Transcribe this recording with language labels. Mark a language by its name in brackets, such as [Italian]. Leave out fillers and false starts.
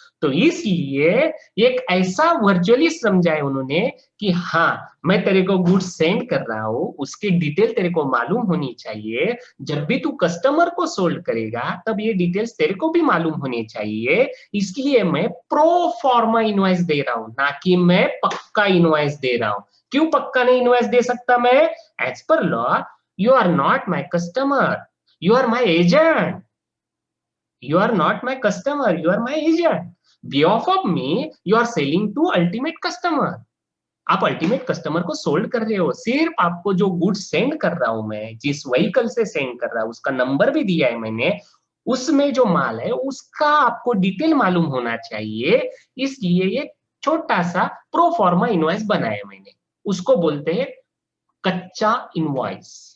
[Hindi] तो इसलिए एक ऐसा वर्चुअली समझाए उन्होंने कि हाँ, मैं तेरे को गुड्स सेंड कर रहा हूं, उसकी डिटेल तेरे को मालूम होनी चाहिए। जब भी तू कस्टमर को सोल्ड करेगा तब ये डिटेल्स तेरे को भी मालूम होनी चाहिए। इसलिए मैं प्रो फॉर्मा इनवॉइस दे रहा हूं, ना कि मैं पक्का इनवॉइस दे रहा हूं। क्यों पक्का नहीं इनवॉइस दे सकता मैं? [English] As per law, you are not my customer, you are my agent. You are not my customer, you are my agent. Behalf of me you are selling to ultimate customer. [Hindi] आप ultimate customer को sold कर रहे हो। सिर्फ आपको जो goods send कर रहा हूं मैं, जिस व्हीकल से सेंड कर रहा हूं, उसका नंबर भी दिया है मैंने, उसमें जो माल है उसका आपको डिटेल मालूम होना चाहिए। इसलिए ये छोटा सा प्रो फॉर्मा इनवॉइस बनाया मैंने, उसको बोलते हैं कच्चा इनवॉइस।